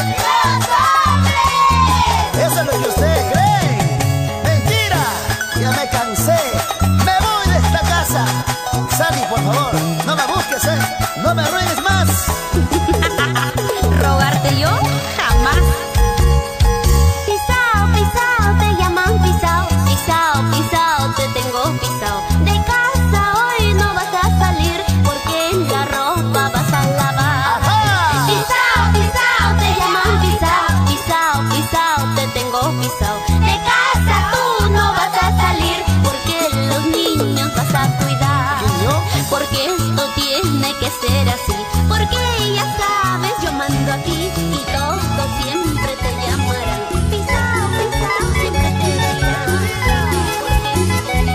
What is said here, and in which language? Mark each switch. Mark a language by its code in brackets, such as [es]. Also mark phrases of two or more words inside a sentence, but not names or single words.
[es] ¡Los hombres! Eso es lo que ustedes creen. ¡Mentira! Ya me cansé. Me voy de esta casa. Sandy, por favor, no me busques, ¿eh? No me arruines más. ¿Rogarte yo? Jamás. Pisao, pisao, te llaman pisao, pisao, pisao, te tengo pisao. De casa hoy no vas a salir porque la ropa vas a lavar. ¡Ajá! Pisao, pisao, te llaman pisao, pisao, pisao, te tengo pisao. De casa tú no vas a salir porque los niños vas a cuidar. ¿Quién, yo? Porque esto tiene que ser así, porque ya sabes, yo mando aquí y todos siempre te llamarán. Pisao, pisao, siempre te dirán. Porque esto